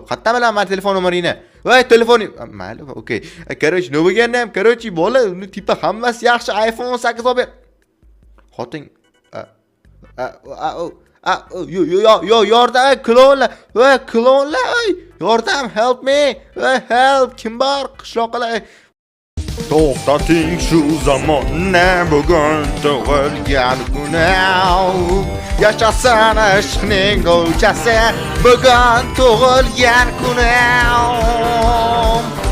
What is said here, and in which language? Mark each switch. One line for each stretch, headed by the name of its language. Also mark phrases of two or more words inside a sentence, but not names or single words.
Uzbek: Qayerdan bilaman telefon nomeringni? Voy, telefoning. Mayli, okey. Короче, nima bo'lganda ham, короче, bola, uni tipa hammasi yaxshi, iPhone 8 olib ber. Xotin. Yordam, klonlar. Yordam,
English: help me. Help,
Uzbek: kim bor? Qishloqlar. To'xtating shu zamonni, bugun tug'ilgan kunim. Yashasin ishqning o'lchasi, bugun tug'ilgan kunim.